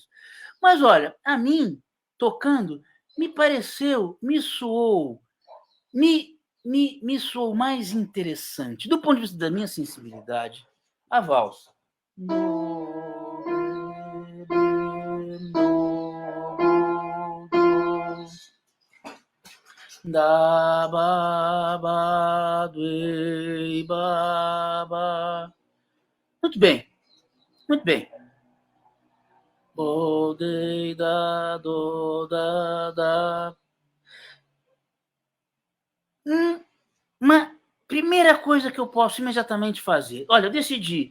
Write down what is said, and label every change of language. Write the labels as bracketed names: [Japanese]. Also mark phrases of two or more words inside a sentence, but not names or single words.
[Portuguese] Mas olha, a mim, tocando, me pareceu, me soou, me soou mais interessante, do ponto de vista da minha sensibilidade, a valsa. Da, ba, ba, do, ba, ba. Muito bem, muito bem. O, de, da, do, da, da. Uma primeira coisa que eu posso imediatamente fazer. Olha, eu decidi.